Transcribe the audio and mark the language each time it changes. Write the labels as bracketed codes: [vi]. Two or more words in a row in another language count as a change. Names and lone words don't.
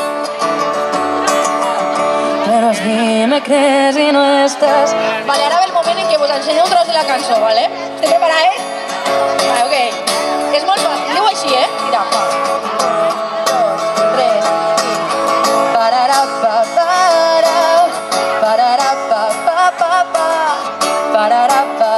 [ca] Però és dimecres i no estàs. Vale, ara ve el moment en què vos ensenyo un tros de la cançó, vale? Esteu preparats? Vale, ok. És molt fàcil, diu així, Mira, 1, 2, 3, i... Pararà, pa, pa, pa, pararà, pa, pa, pa, pa, pararà,